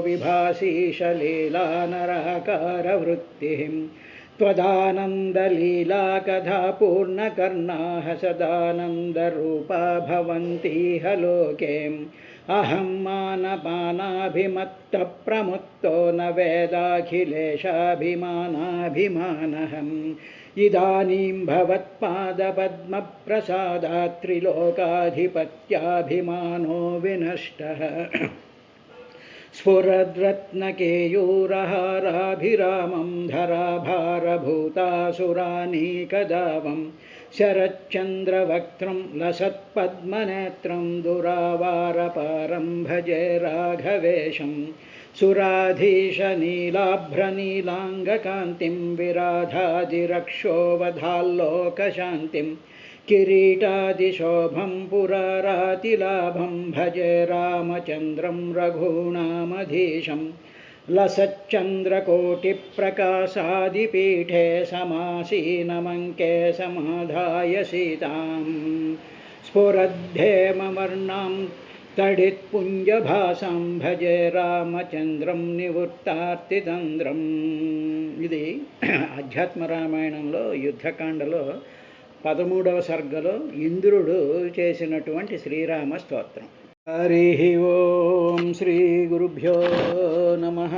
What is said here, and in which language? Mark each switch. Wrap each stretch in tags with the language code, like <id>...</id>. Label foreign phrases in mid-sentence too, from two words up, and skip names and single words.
<sa>విభాసీషలీలానరాకారవృత్తి త్వదానందలీలా కథా పూర్ణకర్ణాః సదానందరూపా భవంతిహ లోకే అహం మానపానాభిమత్త ప్రముక్తో న వేదాఖిలేశాభిమానాభిమానః ఇదానీం భవత్పాదపద్మప్రసాదాత్ త్రిలోకాధిపత్యాభిమానో వినష్టః స్ఫురద్రత్నకేయూరహారాభిరామం ధరాభారభూతాసురానీకదావం శరच्चन्द्रवक्त्रं लसत्पद्मनेत्रं दुरावारपारं भजे राघवेशं सुराधीशनीलाभ्रनीलाङ्गकान्तिं विराधादिरक्षोवधाल्लोकशान्तिं किरीटादिशोभं पुरारातिलाभं भजे रामचन्द्रं रघूणामधीशं लसच्चन्द्रकोटिप्रकाशादिपीठे समासीनमङ्के समाधाय सीतां स्फुरद्धेमवर्णां तडित्पुञ्जभासां भजे రామచంద్రం నివృత్తార్తితంద్రం.</sa> <te>ఇది అధ్యాత్మ రామాయణంలో యుద్ధకాండలో 13వ సర్గలో ఇంద్రుడు చేసినటువంటి శ్రీరామ స్తోత్రం.</te> <sa>హరి ఓం శ్రీ గురుభ్యో నమ.</sa>